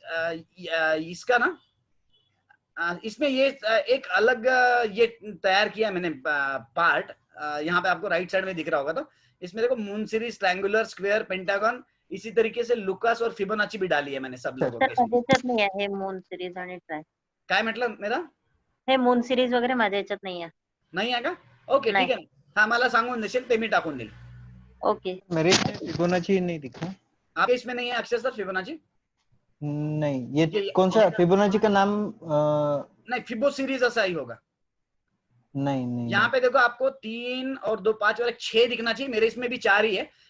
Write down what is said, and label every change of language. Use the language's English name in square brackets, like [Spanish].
[Hindi] इसका ना इसमें ये एक अलग ये तैयार किया मैंने पार्ट, यहाँ पे आपको राइट साइड में दिख रहा होगा। तो इसमें देखो moon series, triangular, square, pentagon, इसी तरीके से लुकास और फिबोनाची भी डाली है मैंने सब लोगों के। [Marathi] माझ्यात नाही आहे मून सिरीज आणि ट्राय, काय म्हटलं मेरा? हे मून सिरीज वगैरे माझ्या याच्यात नाही आहे। नाही आहे का? ओके ठीक आहे, हा मला सांगून देशील ते मी टाकून देईल। [English] okay, [Hindi] मेरे इसमें फिबोनाची नहीं दिखा। आपके इसमें नहीं है अक्षय सर फिबोनाची? नहीं, ये कौन सा फिबोनाची का नाम? नहीं, फिबो सीरीज ऐसा ही होगा। नहीं यहाँ पे देखो आपको 3 और 2 5 और 6 दिखना चाहिए, मेरे इसमें भी 4 ही है।